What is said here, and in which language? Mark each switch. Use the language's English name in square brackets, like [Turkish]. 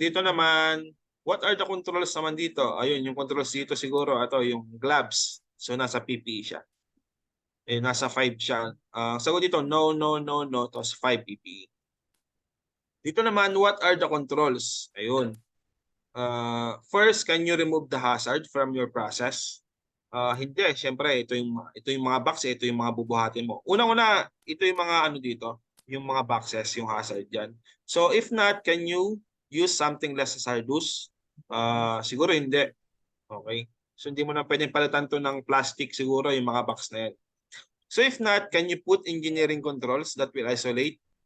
[Filipino] Dito naman, [English] what are the controls [Filipino] naman dito? Ayun, yung controls dito siguro, ito, yung gloves. So, nasa PPE siya. Eh, nasa 5 siya. Sagot dito, no, no, no, no, tapos 5 PPE. Dito naman, [English] what are the controls? Ayun. First, can you remove the hazard from your process? [Filipino] Hindi, syempre ito yung mga box, ito yung mga bubuhatin mo. Unang-una, ito yung mga ano dito, yung mga boxes, yung hazard diyan. [English] So if not, can you use something less hazardous? [Filipino] Siguro hindi. Okay? So hindi mo na pwedeng palitan to ng plastic siguro yung mga box na yan. [English] So if not, can you put engineering controls that will isolate?